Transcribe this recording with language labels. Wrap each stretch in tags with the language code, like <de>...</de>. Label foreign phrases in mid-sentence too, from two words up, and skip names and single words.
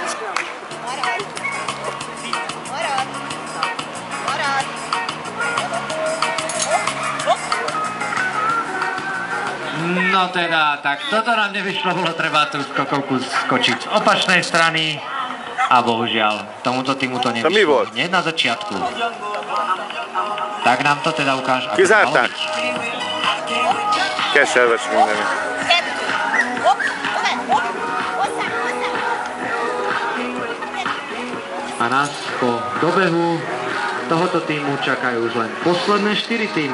<sk>No teda, tak toto nám nevyšlo, bolo treba tú skokovku skočiť z opačnej strany a bohužiaľ, tomuto týmu to nevyšlo hneď na začiatku. Tak nám to teda ukáž, ako to malo byť.</sk> <hu>Kell se elvesni mindenit.</hu> <sk>A nás po dobehu tohoto týmu čakajú už len posledné 4 týmy.</sk>